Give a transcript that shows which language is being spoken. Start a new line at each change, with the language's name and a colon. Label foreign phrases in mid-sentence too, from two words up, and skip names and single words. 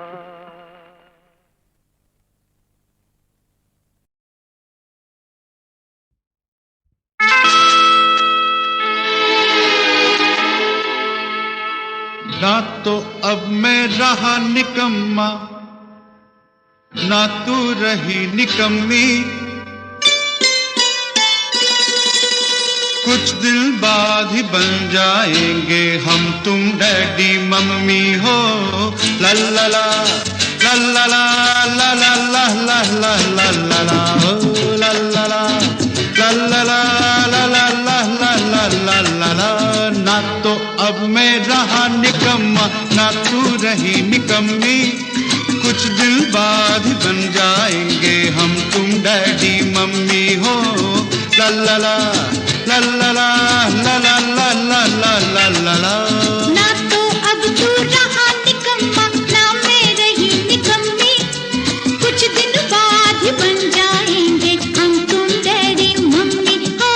Hindi: ना तो अब मैं रहा निकम्मा, ना तू रही निकम्मी, कुछ दिल बाद ही बन जाएंगे हम तुम
English: daddy mummy
Hindi: हो। ला ला ला ला ला ला ला ला ला ला ला ला ला ला हो ला ला ला ला ला ला ला ला ला ला ला ला ला ला। ना तो अब मैं रहा निकम्मा, ना तू रही निकम्मी, कुछ दिल बाद ही बन जाएंगे हम तुम
English: daddy mummy
Hindi: हो। ला ला ला ला ला ला ला ला ला ला ला ला ला ला। ना तो अब तू रहा निकम्मा, ना मैं रही निकम्मी, कुछ दिन बाद ही बन जाएंगे हम तुम
English: daddy mummy
Hindi: हो।